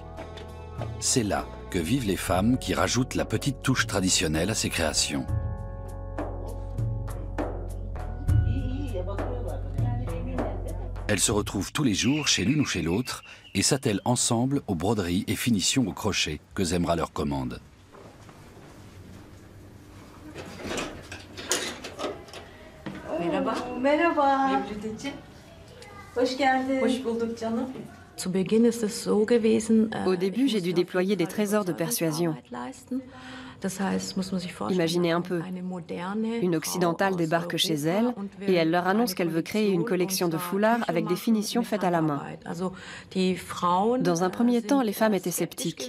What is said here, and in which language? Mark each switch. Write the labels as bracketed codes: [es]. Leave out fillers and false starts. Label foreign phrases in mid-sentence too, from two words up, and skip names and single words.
[fr] C'est là que vivent les femmes qui rajoutent la petite touche traditionnelle à ces créations. Elles se retrouvent tous les jours chez l'une ou chez l'autre et s'attellent ensemble aux broderies et finitions au crochet que Zemra leur commande. [tr] Merhaba. Merhaba. Mevlüteciğim. Hoş geldin. Hoş bulduk canım. [fr] Au début, j'ai dû déployer des trésors de persuasion. Imaginez un peu, une occidentale débarque chez elle et elle leur annonce qu'elle veut créer une collection de foulards avec des finitions faites à la main. Dans un premier temps, les femmes étaient sceptiques.